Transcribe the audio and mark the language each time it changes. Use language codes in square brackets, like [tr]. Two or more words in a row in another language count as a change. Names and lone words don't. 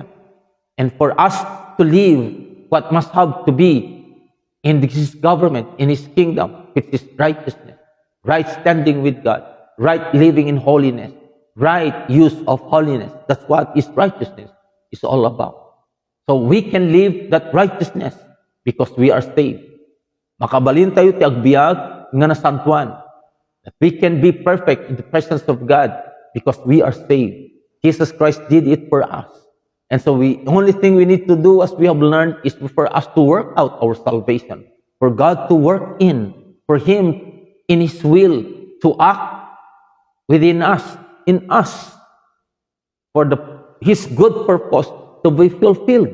[en] And for us to live what must have to be in his government, in his kingdom, which is righteousness, right standing with God, right living in holiness, right use of holiness. That's what is righteousness is all about. So we can live that righteousness because we are saved. [ilo] Makabalin tayo ti agbiag nga nasantuan. [en] That we can be perfect in the presence of God because we are saved. Jesus Christ did it for us. And so the only thing we need to do, as we have learned, is for us to work out our salvation. For God to work in, for Him in His will to act within us, in us, for His good purpose to be fulfilled.